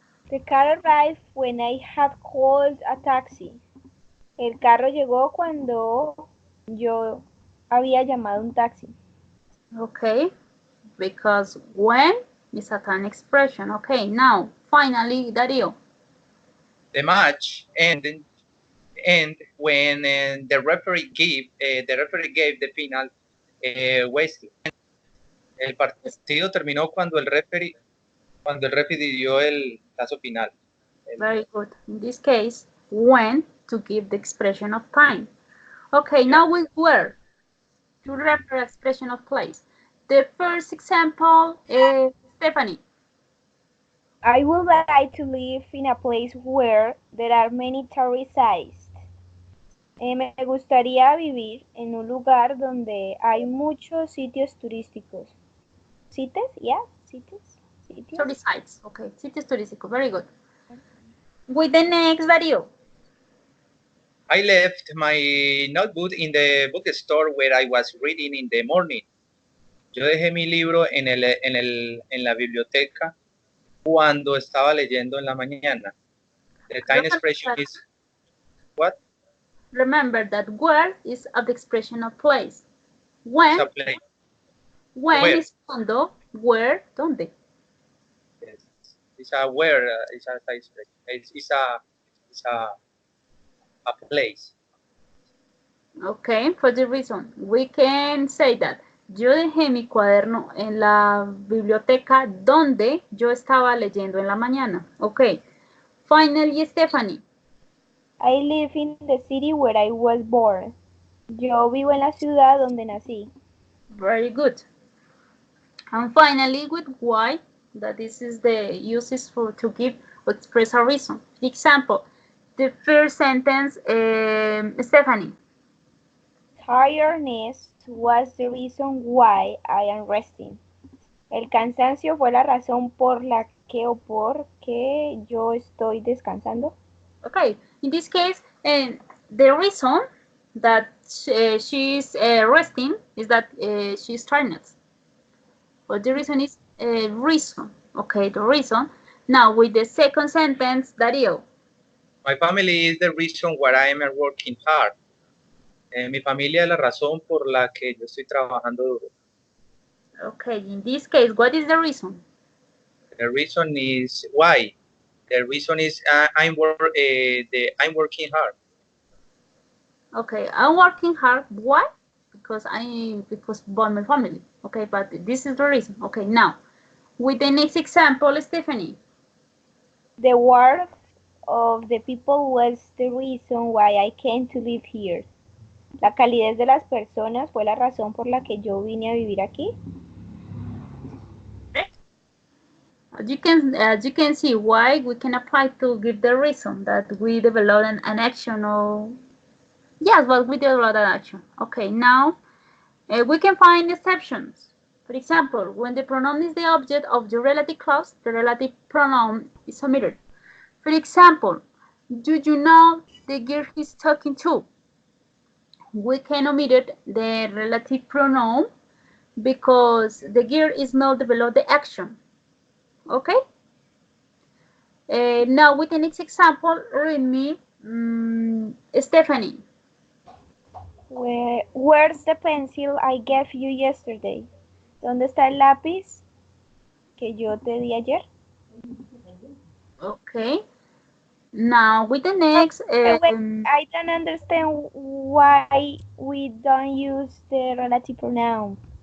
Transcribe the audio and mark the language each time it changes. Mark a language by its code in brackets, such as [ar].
[en] The car arrived when I had called a taxi. [es] El carro llegó cuando yo había llamado un taxi. [en] Okay, because when is a time expression. Okay, now finally, Darío. The match ended when the referee gave the final whistle. [es] El partido terminó cuando el referee dio el paso final. [en] Very good. In this case, when to give the expression of time. Okay, now with where to refer expression of place. The first example, Stephanie. I would like to live in a place where there are many tourist sites. [es] Me gustaría vivir en un lugar donde hay muchos sitios turísticos. ¿Cites? ¿Ya? ¿Cites? ¿Sitios? [en] Tourist sites. Okay, [es] sitios turísticos. [en] Very good. With the next video. I left my notebook in the bookstore where I was reading in the morning. [es] Yo dejé mi libro en la biblioteca cuando estaba leyendo en la mañana. [en] The time expression is what? Remember that where is of the expression of place. When, It's a place. when Where? is cuando, where, donde. Yes. It's a where. It's a time expression. It's a place. Okay, for the reason, we can say that [es] yo dejé mi cuaderno en la biblioteca donde yo estaba leyendo en la mañana. [en] Okay, finally, Stephanie. I live in the city where I was born. [es] Yo vivo en la ciudad donde nací. [en] Very good. And finally, with why, that this is the uses for to give or express a reason. Example, the first sentence, Stephanie. Tiredness was the reason why I am resting. [es] El cansancio fue la razón por la que o por que yo estoy descansando. [en] Okay, in this case, the reason that she's resting is that she's tired. But the reason is reason. Okay, the reason. Now with the second sentence, Darío. My family is the reason why I am working hard. [es] Mi familia es la razón por la que yo estoy trabajando duro. [en] Okay, in this case, what is the reason? The reason is why. The reason is I'm working hard. Okay, I'm working hard. Why? Because about my family. Okay, but this is the reason. Okay, now with the next example, Stephanie. The work of the people was the reason why I came to live here. [es] La calidez de las personas fue la razón por la que yo vine a vivir aquí. [en] As you can see, why we can apply to give the reason that we develop an action or yes, but we develop an action. Okay, now we can find exceptions. For example, when the pronoun is the object of the relative clause, the relative pronoun is omitted. For example, do you know the girl he's talking to? We can omit the relative pronoun because the girl is not developed the action. Okay? Now with the next example, read me, Stephanie. Where's the pencil I gave you yesterday? [es] ¿Dónde está el lápiz que yo te di ayer? [en] Okay. Now with the next. I don't understand why we don't use the relative pronoun.